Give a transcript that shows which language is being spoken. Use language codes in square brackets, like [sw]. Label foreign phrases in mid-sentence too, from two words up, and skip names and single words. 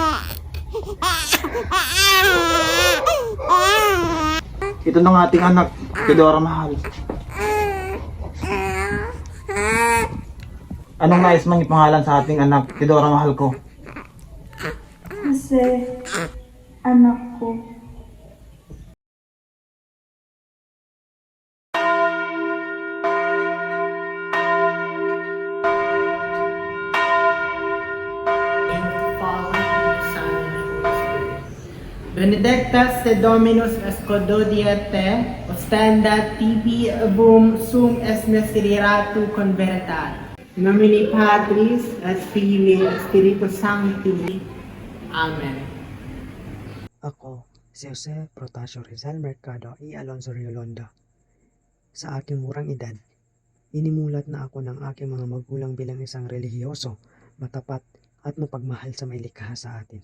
[tl] Ito na ng ating anak, Teodora mahal. Anong nais mong ipangalan sa ating anak, Teodora mahal ko? Kasi anak ko. [la] Benedictus te Dominus Escododiete, ostenda tibi bum sum es miseratu convertat. In nomine Patris et Filii et Spiritus Sancti. Amen. [tl] Ako, si Jose Protasio Rizal Mercado y Alonso Riolonda. Sa aking murang edad, inimulat na ako ng aking mga magulang bilang isang relihiyoso, matapat at mapagmahal sa may likha sa atin.